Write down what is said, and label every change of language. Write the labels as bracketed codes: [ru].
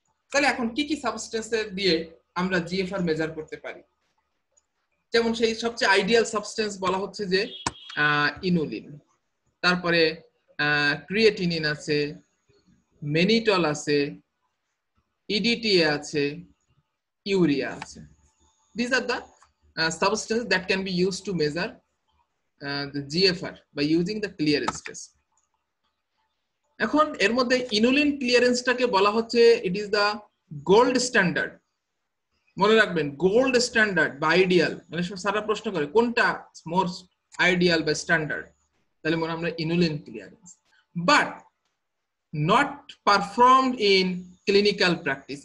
[bn] তাহলে এখন কি কি সাবস্টেন্সের দিয়ে আমরা জিএফআর মেজার করতে পারি? যেমন সেই সবচেয়ে আইডিয়াল সাবস্টেন্স বলা হচ্ছে যে ইনুলিন, তারপরে ক্রিয়েটিনিন আছে, মেনিটল আছে, ইডিটিএ আছে, ইউরিয়া আছে। [en] These are the substances that can be used to measure the GFR by using the clearance test. [bn] এখন এর মধ্যে ইনুলিন ক্লিয়ারেন্সটাকে বলা হচ্ছে [en] it is the gold standard, [bn] মনে রাখবেন গোল্ড স্ট্যান্ডার্ড বা আইডিয়াল, মানে সারা প্রশ্ন করে কোনটা মোস্ট আইডিয়াল বা স্ট্যান্ডার্ড, তাহলে মনে আমরা inulin clearance, [en] But not performed in clinical practice.